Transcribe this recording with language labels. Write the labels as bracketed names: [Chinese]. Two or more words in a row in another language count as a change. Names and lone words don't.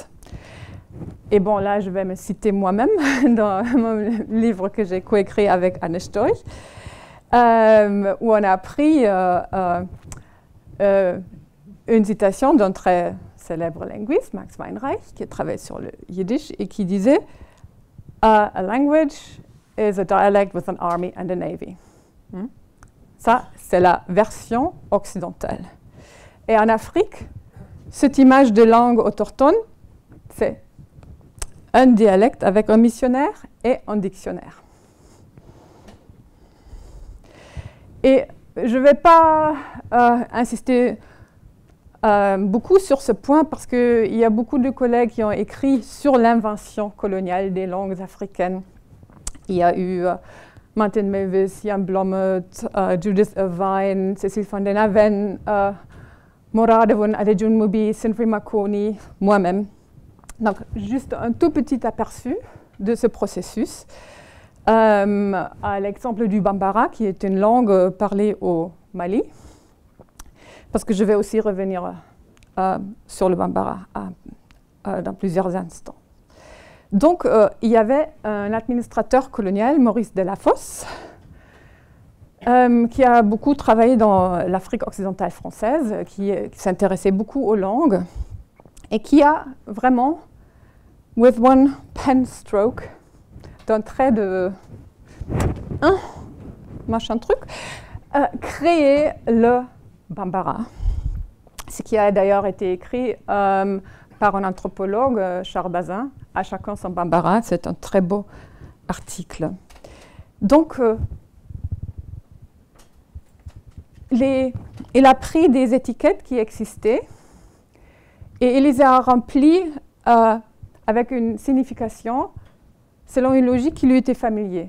[French] Et bon, là, je vais me citer moi-même dans mon livre que j'ai coécrit avec Anne Stoy, où on a pris une citation d'un très célèbre linguiste, Max Weinreich, qui travaille sur le yiddish et qui disait « [English] A language is a dialect with an army and a navy ». [French] Ça, c'est la version occidentale. Et en Afrique, cette image de langue autochtone, c'est un dialecte avec un missionnaire et un dictionnaire. Et je ne vais pas insister beaucoup sur ce point parce qu'il y a beaucoup de collègues qui ont écrit sur l'invention coloniale des langues africaines. Il y a eu Martin Mavis, Jan Blommet, Judith Irvine, Cécile van den Aven, Moradewon Adejun Mubi, Sinfri Makoni, moi-même. Donc, juste un tout petit aperçu de ce processus. À l'exemple du Bambara, qui est une langue parlée au Mali, parce que je vais aussi revenir sur le Bambara dans plusieurs instants. Donc, il y avait un administrateur colonial, Maurice Delafosse, qui a beaucoup travaillé dans l'Afrique occidentale française, qui s'intéressait beaucoup aux langues, et qui a vraiment [English] with one pen stroke, [French] d'un trait de machin truc, créer le Bambara. Ce qui a d'ailleurs été écrit par un anthropologue, Charles Bazin, à chacun son Bambara. C'est un très beau article. Donc, il a pris des étiquettes qui existaient et il les a remplies avec une signification selon une logique qui lui était familière.